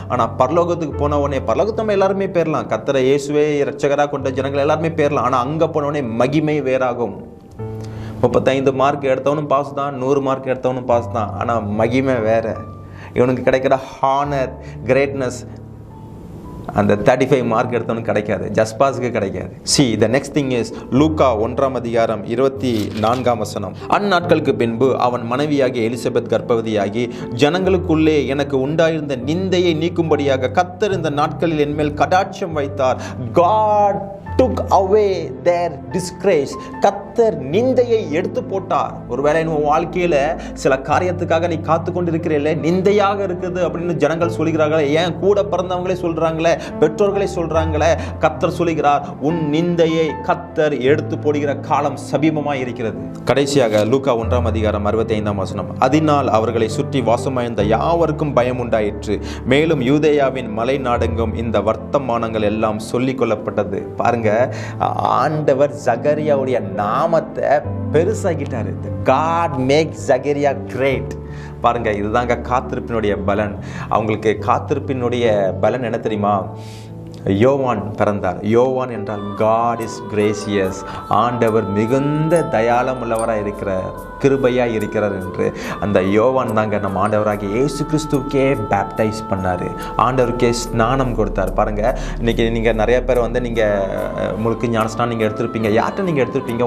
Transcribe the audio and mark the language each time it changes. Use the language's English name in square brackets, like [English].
[Tamil] ஆனால் பரலோகத்துக்கு போன உடனே, பரலோகத்து நம்ம எல்லாருமே பேரலாம், கர்த்தரை இயேசுவே இரட்சகராக கொண்ட ஜனங்கள் எல்லாருமே பேரலாம். ஆனால் அங்கே போன உடனே மகிமை வேறாகும். 35 மார்க் எடுத்தவனும் பாஸ் தான், 100 மார்க் எடுத்தவனும் பாஸ் தான். ஆனால் மகிமை வேற. இவனுக்கு கிடைக்கிற ஹானர், கிரேட்னஸ் அந்த 35 மார்க் எடுத்தவனுக்கு கிடைக்காது, ஜஸ்ட் பாஸ்க்கு கிடைக்காது. [English] See, the next thing is லூக்கா 1:24. [Tamil] அந்நாட்களுக்கு பின்பு அவன் மனைவியாகிய எலிசபெத் கர்ப்பவதியாகி ஜனங்களுக்குள்ளே எனக்கு உண்டாயிருந்த நிந்தையை நீக்கும்படியாக கர்த்தர் இந்த நாட்களில் என்மேல் கடாட்சம் வைத்தார். [English] God took away their disgrace. [Tamil] கர்த்தர் நிந்தையை எடுத்து போட்டார். ஒருவேளை உன் வாழ்க்கையில சில காரியத்துக்காக நீ காத்து கொண்டிருக்கிறீல்ல, நிந்தையாக இருக்குது அப்படின்னு ஜனங்கள் சொல்கிறார்களே, ஏன் கூட பிறந்தவங்களே சொல்றாங்களே, பெற்றோர்களே சொல்றாங்களே, கர்த்தர் சொல்கிறார், உன் நிந்தையை கர்த்தர் எடுத்து போடுகிற காலம் சமீபமாய் இருக்கிறது. கடைசியாக லூக்கா 1:65. அதனால் அவர்களை சுற்றி வாசமாயிருந்த யாவருக்கும் பயம் உண்டாயிற்று. மேலும் யூதேயாவின் மலை நாடெங்கும் இந்த வர்த்தமானங்கள் எல்லாம் சொல்லிக் கொள்ளப்பட்டது. பாருங்க, ஆண்டவர் ஜகரியாவுடைய நாமத்தை பெருசாகிட்டாரு. [English] God makes Zachariah great. [Tamil] பாருங்க, இதுதாங்க காத்திருப்பினுடைய பலன். அவங்களுக்கு காத்திருப்பினுடைய பலன் என்ன தெரியுமா? யோவான் பிறந்தார். [English] யோவான் [Tamil] என்றால் [English] God is gracious. [Tamil] ஆண்டவர் மிகுந்த தயாளம் உள்ளவராக இருக்கிறார், கிருபையாக இருக்கிறார் என்று. அந்த யோவான் தாங்க நம்ம ஆண்டவராகிய இயேசு கிறிஸ்துவுக்கே பேப்டைஸ் பண்ணார், ஆண்டவருக்கே ஸ்நானம் கொடுத்தார். பாருங்கள், இன்றைக்கி நீங்கள் நிறைய பேர் வந்து நீங்கள் முழுக்க ஞானஸ்நானம் நீங்கள் எடுத்திருப்பீங்க. யார்கிட்ட நீங்கள் எடுத்திருப்பீங்க?